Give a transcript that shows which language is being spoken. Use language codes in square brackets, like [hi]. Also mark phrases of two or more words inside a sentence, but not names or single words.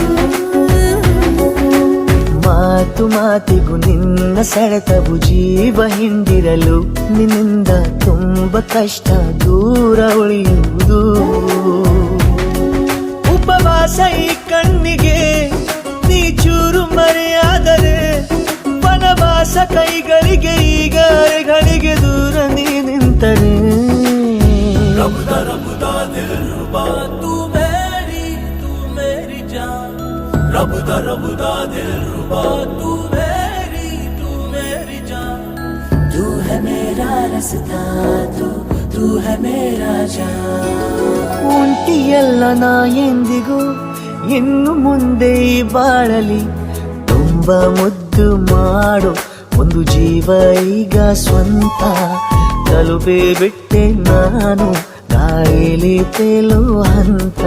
[kn] ಮಾತು ಮಾತಿಗೂ ನಿನ್ನ ಸೆಳೆತವು ಜೀವ ಹಿಂದಿರಲು ನಿನ್ನಿಂದ ತುಂಬ ಕಷ್ಟ ದೂರ ಉಳಿಯುವುದು ಉಪವಾಸ ಈ ಕಣ್ಣಿಗೆ ನೀ ಚೂರು ಮರೆಯಾದರೆ ವನವಾಸ ಕೈಗಳಿಗೆ ಈಗ ಅರೆಗಳಿಗೆ ದೂರ ನೀ ನಿಂತರೆ [hi] रबुदा दिल रुबा तू मेरी जान तू है मेरा रास्ता तू तू है मेरा जान [kn] ಒಂಟಿಯಲ್ಲ ನಾ ಎಂದಿಗೂ ಇನ್ನು ಮುಂದೆ ಈ ಬಾಳಲಿ ತುಂಬ ಮುದ್ದು ಮಾಡು ಒಂದು ಜೀವ ಈಗ ಸ್ವಂತ ತಲುಪೇ ಬಿಟ್ಟೆ ನಾನು ಗಾಳಿಲಿ ತೇಲುವ ಹಂತ